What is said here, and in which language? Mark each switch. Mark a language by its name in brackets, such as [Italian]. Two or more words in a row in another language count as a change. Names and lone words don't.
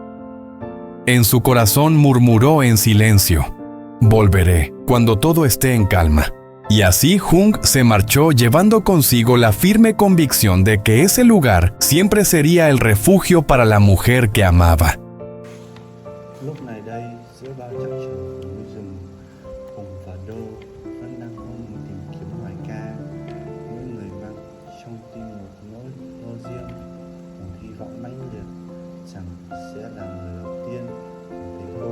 [Spanish] En su corazón murmuró en silencio: «Volveré cuando todo esté en calma». Y así Jung se marchó, llevando consigo la firme convicción de que ese lugar siempre sería el refugio para la mujer que amaba. [Vietnamese] Lúc này đây, giữa bao trắc trở núi rừng, Hùng và Đô vẫn đang không ngừng tìm kiếm Hoài Ca. Mỗi người mang trong tim một nỗi lo riêng, một hy vọng mãnh liệt rằng sẽ là người đầu tiên tìm thấy cô.